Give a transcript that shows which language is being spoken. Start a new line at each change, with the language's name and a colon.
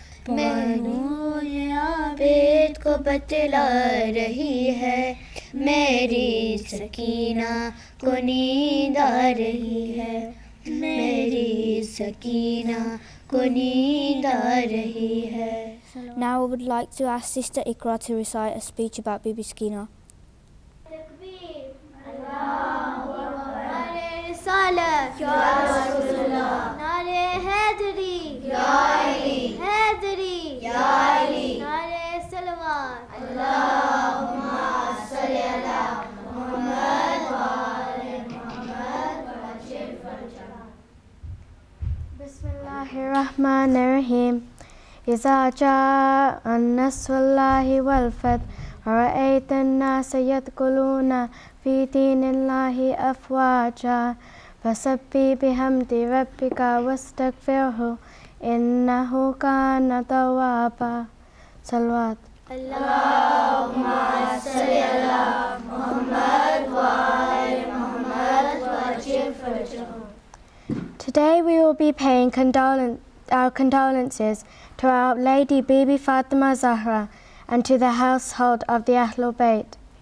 Hindi: बानो ये आबिद को बतला रही है, मेरी सकीना को नींद आ रही है। मेरी सकीना को नींद आ रही है।
English: Now I would like to ask Sister Ikra to recite a speech about Bibi Sakina.
Arabic: Risalat Ya Rasulullah, Nare Haidari Ya Ali, Haidari Ya Ali, Nare Salawat Allahumma salli ala Muhammad wa ali Muhammad wa ajil farjah. Bismillahirrahmanirrahim. إذا جاء النصر الله والفتح ورأيت الناس يدخلون في دين الله أفواجا فسبح بحمد ربك واستغفره إنه كان توابا. صلوات. اللهم صل على محمد wa ali Muhammad wa ajil farjah.
English: Today we will be paying our condolences to Our Lady Bibi Fatima Zahra and to the household of the Ahlul Bayt.